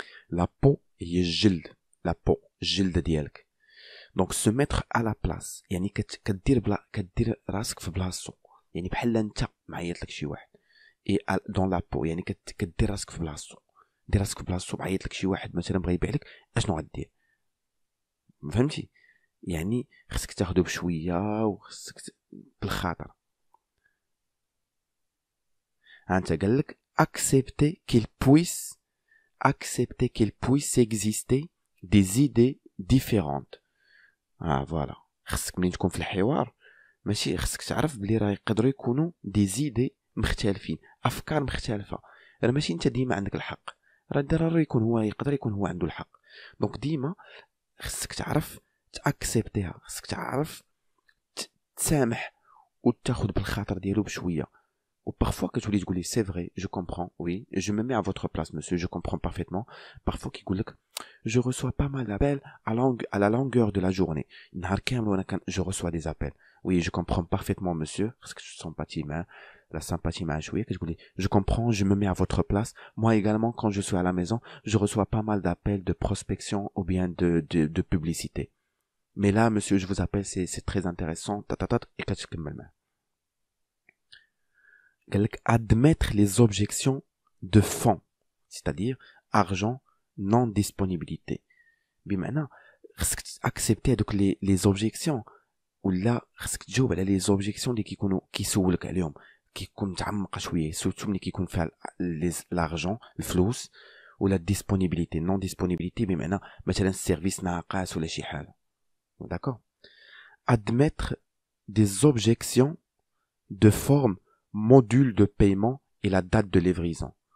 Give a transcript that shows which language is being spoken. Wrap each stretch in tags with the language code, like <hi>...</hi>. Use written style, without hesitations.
<ar>la peau هي الجلد la peau الجلد ديالك دونك</ar> <fr>se mettre à la place</fr> <ar>يعني كدير راسك في بلاصتو يعني بحال انت معيط لك شي واحد</ar> <fr>et dans la peau</fr> <ar>يعني كدير راسك في بلاصتو دير راسك في بلاصتو بعيط لك شي واحد مثلا بغى يبيع لك اشنو غدير فهمتي يعني خصك تاخذو بشويه وخصك بالخاطر. انت قال لك</ar> <fr>accepter qu'il puisse exister des idées différentes.</fr> <ar>فوالا خصك ملي تكون في الحوار ماشي خصك تعرف بلي راه يقدروا يكونوا دي زيدي مختلفين افكار مختلفه راه ماشي انت ديما عندك الحق راه ضروري يقدر يكون هو عنده الحق. دونك ديما خصك تعرف تاكسبتيها خصك تعرف تسامح وتاخذ بالخاطر ديالو بشويه</ar> <fr>ou parfois</fr> <ar>كتولي تقولي</ar> <fr>c'est vrai je comprends oui je me mets à votre place monsieur je comprends parfaitement. parfois</fr> <ar>كيقول لك</ar> <fr>je reçois pas mal d'appels à la longueur de la journée</fr> <ar>نهار كامل وانا</ar> <fr>je reçois des appels oui je comprends parfaitement monsieur</fr> <ar>خصك تسومباتي معاه</ar> <fr>la sympathie</fr> <ar>مع شويه كتقولي</ar> <fr>je comprends, je me mets à votre place. Moi également, quand je suis à la maison, je reçois pas mal d'appels de prospection ou bien de publicité. Mais là, monsieur, je vous appelle, c'est très intéressant.</fr> <ar>Et كتكمل معاه. قال لك</ar> <fr>admettre les objections de fond, c'est-à-dire argent, non disponibilité.</fr> <ar>بمعنى خصك accepter هذوك les objections ولا خصك تجاوب على لي زوبجيكسيون اللي كيسولك عليهم كيكون متعمقه شويه سورتو ملي كيكون فيها لارجون الفلوس ولا ديسپونيبيليتي نون ديسپونيبيليتي بمعنى مثلا السيرفيس ناقص ولا شي حاجه داكور</ar> <fr>admettre des objections de forme module de paiement et la date de livraison</fr>